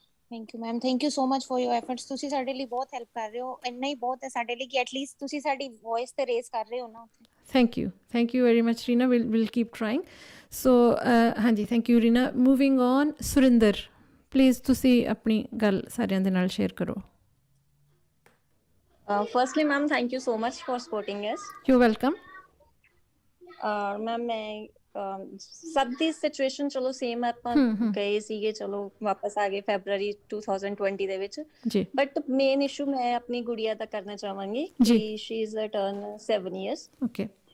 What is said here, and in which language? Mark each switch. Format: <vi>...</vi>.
<en>Thank you ma'am, thank you so much for your efforts.</en> <pa>ਤੁਸੀਂ ਸਾਡੇ ਲਈ ਬਹੁਤ ਹੈਲਪ ਕਰ ਰਹੇ ਹੋ, ਇੰਨਾ ਹੀ ਬਹੁਤ ਹੈ ਸਾਡੇ ਲਈ ਕਿ ਐਟਲੀਸਟ ਤੁਸੀਂ ਸਾਡੀ ਵੌਇਸ ਤੇ ਰੇਜ਼ ਕਰ ਰਹੇ ਹੋ ਨਾ।</pa> <en>Thank you very much Reena, will keep trying. So ਹਾਂਜੀ thank you Reena. Moving on,</en> <pa>Surinder please ਤੁਸੀਂ ਆਪਣੀ ਗੱਲ ਸਾਰਿਆਂ ਦੇ ਨਾਲ ਸ਼ੇਅਰ ਕਰੋ।</pa> <en>Firstly, ma'am, thank you so much for supporting us. You're welcome.</en> <pa>Ma'am, ਮੈਂ ਸਭ ਦੀ ਸਿਚੁਏਸ਼ਨ ਚਲੋ ਸੇਮ ਆਪਾਂ ਗਏ ਸੀਗੇ, ਚਲੋ ਵਾਪਸ ਆ ਗਏ ਫੈਬਰਰੀ 2020 ਦੇ ਵਿੱਚ, ਬਟ ਮੇਨ ਇਸ਼ੂ ਮੈਂ ਆਪਣੀ ਗੁੜੀਆ ਦਾ ਕਰਨਾ ਚਾਹਾਂਗੀ ਕਿ</pa> <en>She is turn 7 years। Okay.</en>